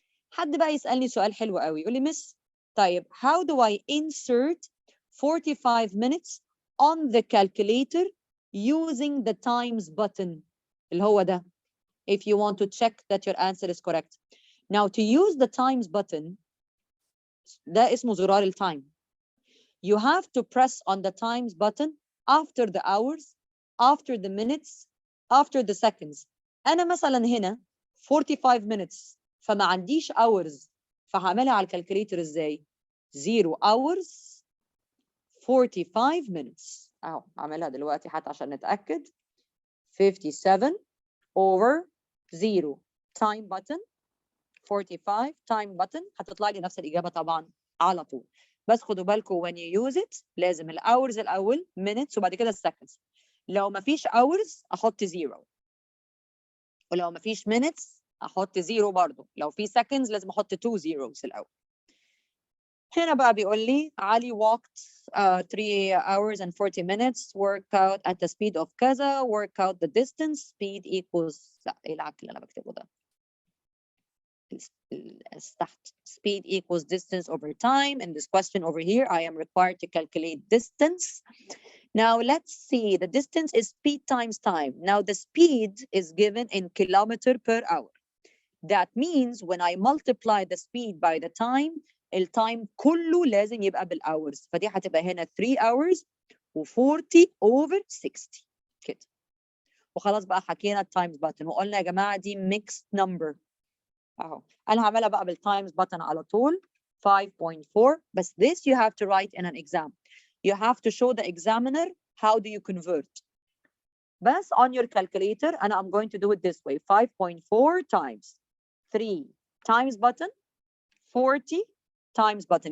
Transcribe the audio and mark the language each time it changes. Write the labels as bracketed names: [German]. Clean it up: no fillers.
[Arabic] حد بقى يسألني سؤال حلو قوي يقول لي مس طيب [English] how do I insert 45 minutes on the calculator using the times button [Arabic] اللي هو ده [English] if you want to check that your answer is correct. Now to use the times button [Arabic] ده اسمه زرار التايم. [English] You have to press on the times button after the hours, after the minutes, after the seconds. [Arabic] أنا مثلا هنا 45 minutes فما عنديش hours فهعملها على الكالكوليتر ازاي؟ [English] 0 hours 45 minutes. [Arabic] اهو اعملها دلوقتي حتى عشان نتاكد. 57 over 0 time button 45 time button هتطلع لي نفس الاجابه طبعا على طول. بس خدوا بالكم [English] when you use it [Arabic] لازم الاورز الاول minutes وبعد كده السكندز. لو ما فيش hours احط 0 ولو ما فيش minutes احط 0 برضه. لو في seconds لازم احط 2 zeros الاول. هنا بقى بيقول لي [English] علي walked 3 hours and 40 minutes work out at the speed of [Arabic] كذا [English] work out the distance speed equals [Arabic] لا ايه العك اللي انا بكتبه ده تحت [English] speed equals distance over time. In this question over here I am required to calculate distance. Now let's see, the distance is speed times time. Now the speed is given in kilometer per hour. That means when I multiply the speed by the time [Arabic] التايم كله لازم يبقى بالhours. فدي هتبقى هنا [English] 3 hours [Arabic] و40 over 60 كده. وخلاص بقى حكينا التايمز باتن وقلنا يا جماعه دي [English] mixed number [Arabic] اهو. انا هعملها بقى بالتايمز باتن على طول 5.4. بس [English] this you have to write in an exam. You have to show the examiner how do you convert. [Arabic] بس [English] on your calculator [Arabic] أنا [English] I'm going to do it this way 5.4 times 3 times button 40 times button.